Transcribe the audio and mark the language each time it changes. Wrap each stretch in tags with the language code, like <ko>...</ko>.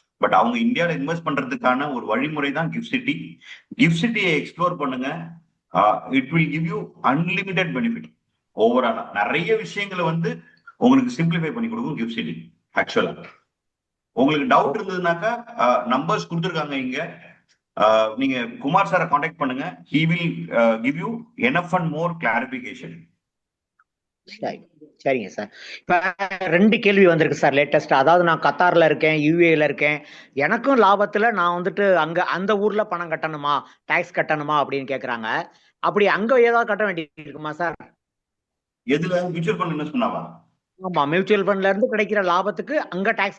<ta>But அவங்க இந்தியாவில invest பண்றதுக்கான ஒரு வழிமுறை தான் கிஃப்ட் சிட்டி. கிஃப்ட் சிட்டியை எக்ஸ்ப்ளோர் பண்ணுங்க.</ta> <en>It will give you unlimited benefit.</en> <ta>ஓவராலா நிறைய விஷயங்களை வந்து உங்களுக்கு சிம்பிளிஃபை பண்ணி கொடுக்கும் கிஃப்ட் சிட்டி. ஆக்சுவலா உங்களுக்கு டவுட் இருந்ததுனாக்கா நம்பர்ஸ் கொடுத்துருக்காங்க இங்க. நீங்க குமார் சாரை காண்டாக்ட் பண்ணுங்க.</ta> <en>he will give you enough and more clarification.</en> <ta>சரிங்க சார். இப்ப 2 கேள்வி வந்திருக்கு சார் லேட்டஸ்டா. அதாவது நான் கத்தார்ல இருக்கேன், யுஏல இருக்கேன். எனக்கும் லாபத்துல நான் வந்துட்டு அங்க அந்த ஊர்ல பணம் கட்டணுமா, டாக்ஸ் கட்டணுமா அப்படின்னு கேக்குறாங்க. அப்படி அங்க ஏதாவது கட்ட வேண்டி இருக்குமா சார்? எதுல? Mutual fund invest பண்ணாவா? ஆமா, மியூச்சுவல் ஃபண்ட்ல இருந்து கிடைக்கிற லாபத்துக்கு அங்க டாக்ஸ்</ta>